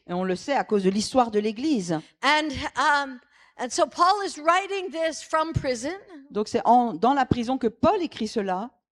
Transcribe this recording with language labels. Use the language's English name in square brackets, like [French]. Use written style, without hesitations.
[French] Et on le sait à cause de l'histoire de l'Église. [English] And so Paul is writing this from prison. [French] Donc c'est dans la prison que Paul écrit cela.